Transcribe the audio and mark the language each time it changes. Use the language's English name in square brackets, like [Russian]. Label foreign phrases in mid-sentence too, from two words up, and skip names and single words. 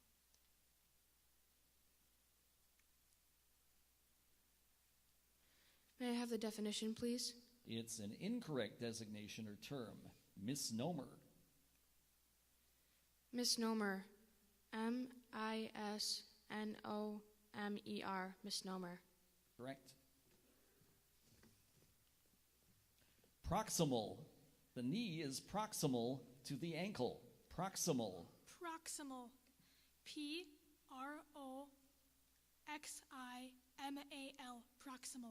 [English] May I have the definition, please? It's an incorrect designation or term. Misnomer. Misnomer. M-I-S-N-O-M-E-R. Misnomer. Correct. Proximal. The knee is proximal to the ankle. Proximal. Proximal. P-R-O-X-I-M-A-L. Proximal.